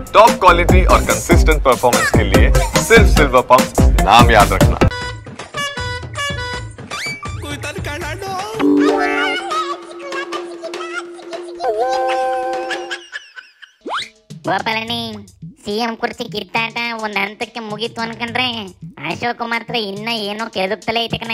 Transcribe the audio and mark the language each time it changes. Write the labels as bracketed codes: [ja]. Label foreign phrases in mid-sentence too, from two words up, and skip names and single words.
[en] top quality [hi] और [en] consistent performance [hi] के लिए सिर्फ सिल्वर पंप नाम याद रखना। [kn] ಗೋಪಾಲನಿ ಸಿಎಂ ಕುರ್ಚಿ ಕಿತ್ತಾಟ ಒಂದ್ ಹಂತಕ್ಕೆ ಮುಗೀತು ಅನ್ಕೊಂಡ್ರೆ ಅಶೋಕ್ ಮಾತ್ರ ಇನ್ನ ಏನೋ ಕೆದಕ್ತಲೇ ಐತೆ ಕಣೆ.